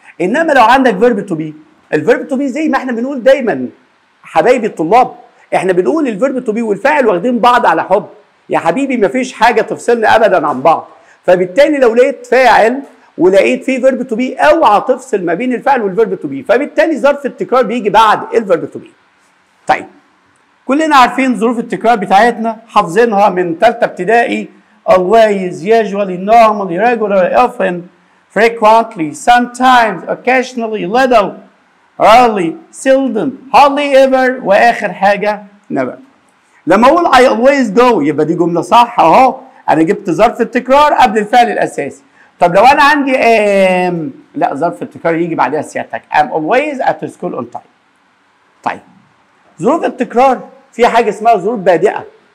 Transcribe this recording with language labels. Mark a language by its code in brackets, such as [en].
[ar] انما لو عندك فيرب تو بي، الفيرب تو بي زي ما احنا بنقول دايما حبايبي الطلاب، احنا بنقول الفيرب تو بي والفاعل واخدين بعض على حب. يا حبيبي مفيش حاجه تفصلنا ابدا عن بعض. فبالتالي لو لقيت فاعل ولقيت فيه فيرب تو بي اوعى تفصل ما بين الفعل والفيرب تو بي، فبالتالي ظرف التكرار بيجي بعد الفيرب تو بي. طيب كلنا عارفين ظروف التكرار بتاعتنا، حافظينها من ثالثه ابتدائي: [en] always, usually, normally, regularly, often, frequently, sometimes, occasionally, little, rarely, seldom, hardly ever، [ar] واخر حاجه never. لما اقول [en] I always go [ar] يبقى دي جمله صح اهو، انا جبت ظرف التكرار قبل الفعل الاساسي. طب لو انا عندي لا، ظرف التكرار يجي بعدها سيادتك [en] I'm always at school on time. [ar] طيب ظروف التكرار في حاجه اسمها ظروف بادئه.